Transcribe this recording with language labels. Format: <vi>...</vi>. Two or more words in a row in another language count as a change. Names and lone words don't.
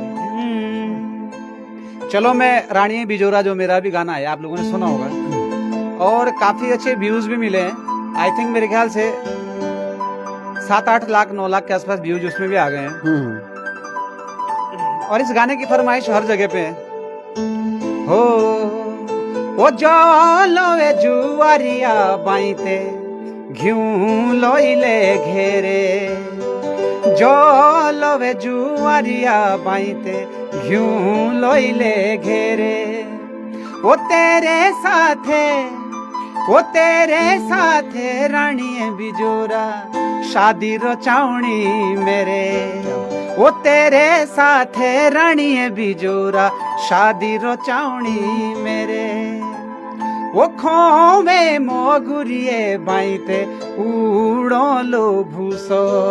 <hi>चलो मैं रानी बिजोरा जो मेरा भी गाना है आप लोगों ने सुना होगा और काफी अच्छे व्यूज भी मिले हैं।</hi> <en>I think</en> <hi>मेरे ख्याल से 7-8 लाख 9 लाख के आसपास व्यूज उसमें भी आ गए हैं और इस गाने की फरमाइश हर जगह पे है।</hi> <srx>हो ओ जालो ए जुआरिया बाईते घिऊ लोइले घेरे, जालो ए जुआरिया बाईते घिऊ लोइले घेरे, ओ तेरे साथे रानी बिजोरा शादी रो चावणी मेरे, ओ तेरे साथे रानी बिजोरा शादी रो चावणी मेरे, वो खोवे मोगुरिये बाईते उड़ो लो भूसो,</srx>